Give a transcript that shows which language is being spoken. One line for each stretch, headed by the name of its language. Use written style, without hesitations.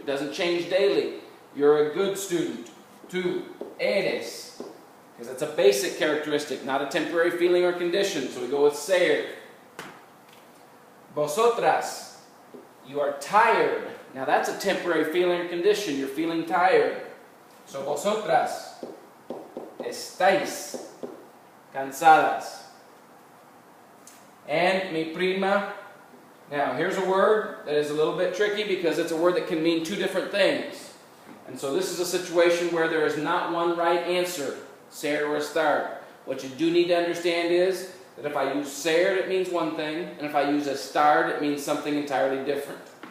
English: It doesn't change daily. You're a good student.
Spanish: Tú eres.
English: Because that's a basic characteristic, not a temporary feeling or condition. So we go with ser. Vosotras, you are tired. Now that's a temporary feeling or condition. You're feeling tired.
Spanish: So vosotras estáis cansadas. And mi prima.
English: Now here's a word that is a little bit tricky because it's a word that can mean 2 different things. And so this is a situation where there is not one right answer. Ser or estar. What you do need to understand is that if I use ser, it means one thing, and if I use estar, it means something entirely different.